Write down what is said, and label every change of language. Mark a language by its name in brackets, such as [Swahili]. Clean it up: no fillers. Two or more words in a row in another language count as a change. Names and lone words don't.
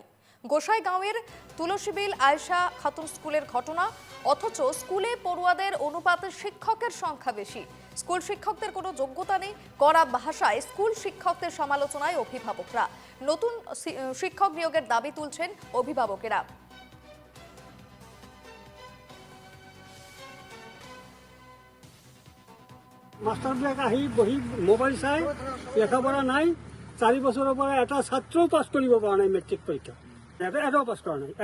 [Bangla] গোসাইগাঁওয়ের তুলসীবিল আয়েশা খাতুন স্কুলের ঘটনা। অথচ স্কুলে পড়ুয়াদের অনুপাতে শিক্ষকের সংখ্যা বেশি। স্কুল শিক্ষকদের কোনো যোগ্যতা নেই। কড়া ভাষায় স্কুল শিক্ষকদের সমালোচনায় অভিভাবকরা। নতুন শিক্ষক নিয়োগের দাবি তুলছেন অভিভাবকেরা। [Assamese] মাস্টারবিলাক আহি বহি মোবাইল চাই, লেখাপঢ়া নাই। 4 বছৰৰ পৰা এটা ছাত্ৰও পাছ কৰিব পৰা নাই মেট্ৰিক পৰীক্ষা। এটাও পাছ কৰা নাই।